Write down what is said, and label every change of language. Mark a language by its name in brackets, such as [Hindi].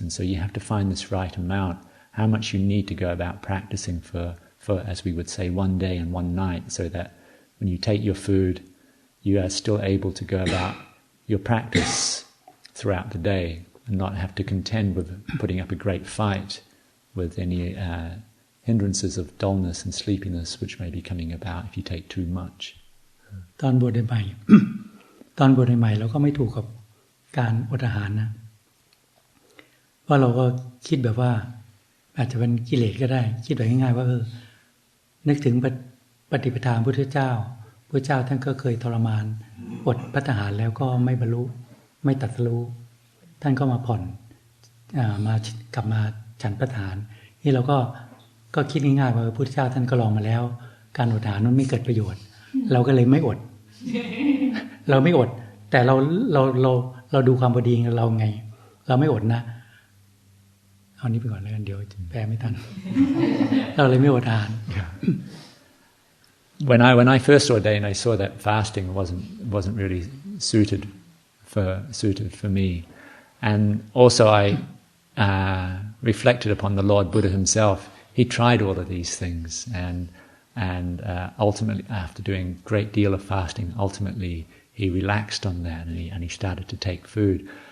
[English] And so you have to find this right amount, how much you need to go about practicing for, as we would say, one day and one night, so that when you take your food, you are still able to go about your practice throughout the day and not have to contend with putting up a great fight with any hindrances of dullness and sleepiness which may be coming about if you take too much. [Thai] ตอนบวชใหม่ ตอนบวชใหม่เราก็ไม่ถูกกับการอดอาหารนะว่าเราก็คิดแบบว่าอาจจะเป็นกิเลสก็ได้คิดแบบง่ายๆว่านึกถึงปฏิปทาพุทธเจ้าพระเจ้าท่านก็เคยทรมานอดภัตตาหารแล้วก็ไม่บรรลุไม่ตรัสรู้ท่านก็มาผ่อน มากลับมาฉันภัตตาหารนี่เราก็คิดง่ายๆว่าพระพุทธเจ้าท่านก็ลองมาแล้วการอดอาหารนั้นไม่เกิดประโยชน์เราก็เลยไม่อด เราไม่อดแต่เราดูความพอดีเราไงเราไม่อดนะเอานี้ไปก่อนแล้วกันเดี๋ยวแปลไม่ทัน เราเลยไม่อดอาหาร [English] When I first ordained, I saw that fasting wasn't really suited for me, and also I reflected upon the Lord Buddha himself. He tried all of these things, and ultimately, after doing a great deal of fasting, ultimately he relaxed on that, and he started to take food.